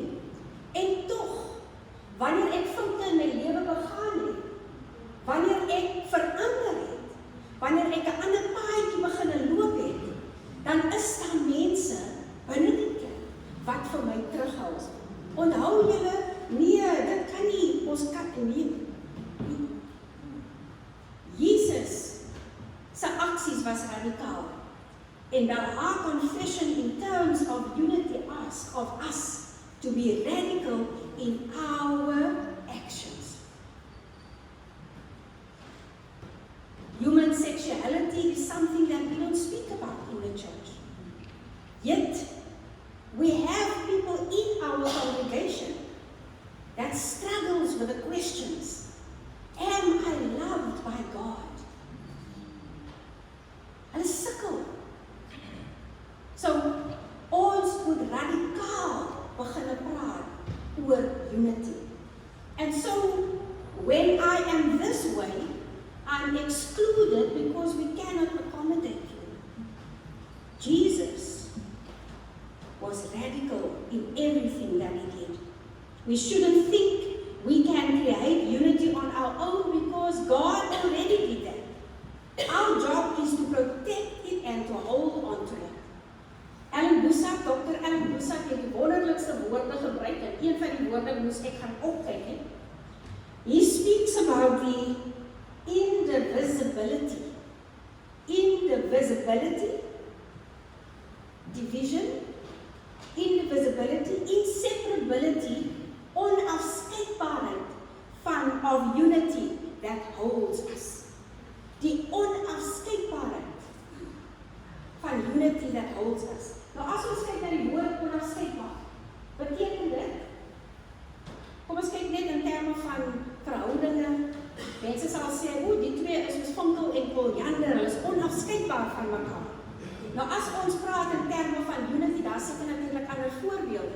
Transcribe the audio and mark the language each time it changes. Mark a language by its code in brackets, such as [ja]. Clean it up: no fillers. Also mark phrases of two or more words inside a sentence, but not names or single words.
[af] En tog, wanneer ek foute in my lewe begaan het, wanneer ek verander het, wanneer ek 'n ander paadjie begin loop het, dan is daar mense binne die kerk wat vir my terughou. Onthou julle, nee, dit kan nie, ons kan nie. Jesus se aksies was radikaal. [en] And our confession in terms of unity asks of us to be radical in our actions. Human sexuality is something that we don't speak about in the church. Yet, we have people in our congregation that struggles with the questions. Am I loved by God? [af] Hulle sukkel. So, ons moet radikaal begin praat oor unity. [en] And so, when I am this way, I'm excluded because we cannot accommodate you. Jesus was radical in everything that he did. We shouldn't think we can create unity on our own because God already did that. Our job is to protect it and to hold on to it. [af] Dr. Alan Boesak het die wonderlikste woorde gebruik en een van die woorde moes ek gaan opkyk het. [en] He speaks about the indivisibility, division, indivisibility, inseparability, onafskeidbaarheid of unity that holds us. [af] Die onafskeidbaarheid van [en] unity that holds us. [af] Nou as ons kyk na die woord onafskeidbaar, beteken dit, kom ons kyk net in terme van verhoudinge. Mense sal sê, die twee is soos Vinkel en Polyander, hulle is onafskeidbaar van mekaar. Nou as ons praat in terme van unity, daar seker natuurlik ander voorbeelde.